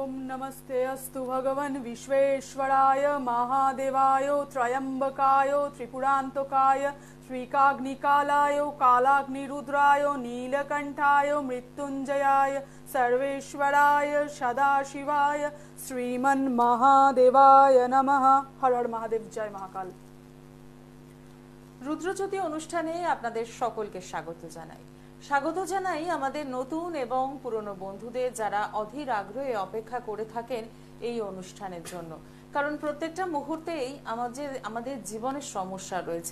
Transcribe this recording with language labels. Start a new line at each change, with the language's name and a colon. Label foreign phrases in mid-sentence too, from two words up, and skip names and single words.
Sanskrit: नमस्ते अस्तु भगवन् विश्वेश्वराय महादेवाय त्रयंबकाय त्रिपुरान्तकाय श्रीकाग्निकालाय कालाग्निरुद्राय नीलकंठाय मृत्युंजयाय सर्वेश्वराय सदाशिवाय श्रीमन्महादेवाय नमः।
Hindi: हर हर महादेव, जय महाकाल।
Bangla: রুদ্রজ্যোতি অনুষ্ঠানে আপনাদের সকলকে স্বাগত জানাই আমাদের নতুন এবং পুরনো বন্ধুদের যারা অধীর আগ্রহে অপেক্ষা করে থাকেন এই অনুষ্ঠানের জন্য। কারণ প্রত্যেকটা মুহূর্তেই আমাদের জীবনের সমস্যা রয়েছে।